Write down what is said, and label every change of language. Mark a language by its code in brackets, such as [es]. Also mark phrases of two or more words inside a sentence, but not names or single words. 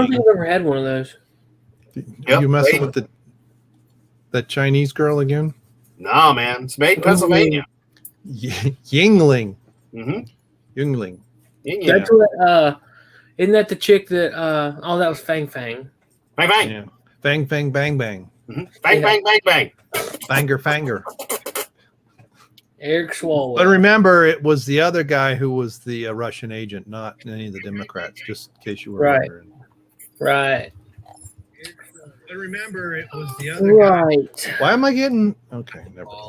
[en] I don't think I've ever had one of those. Yep. You messing with that Chinese girl again? No, man. It's made in Pennsylvania. Yingling. Mm-hmm. Yingling. That's what, isn't that the chick that, that was Fang Fang. Bang, bang. Yeah. Fang, fang, bang, bang. Mm-hmm. Bang, bang, bang, bang. Fanger, fanger. Eric Swalwell. But remember, it was the other guy who was the Russian agent, not any of the Democrats, just in case you were wondering. Right. But remember, it was the other guy. Why am I getting... Okay, never mind.